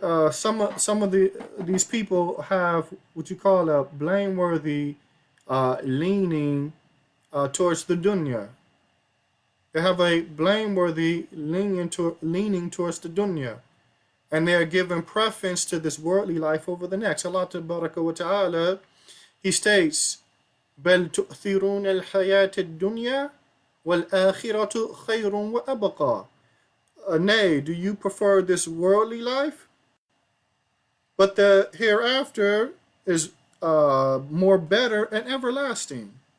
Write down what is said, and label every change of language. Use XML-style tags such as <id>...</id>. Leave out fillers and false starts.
<en>some of these people have what you call a blameworthy leaning towards the dunya. They have a blameworthy leaning towards the dunya, and they are giving preference to this worldly life over the next.</en> <ar>Allah Tabaraka wa Ta'ala,</ar> <en>He states,</en> <ar>بل تؤثرون الحياة الدنيا والآخرة خير وأبقى.</ar> <en>Nay, do you prefer this worldly life? But the hereafter is more better and everlasting.</en>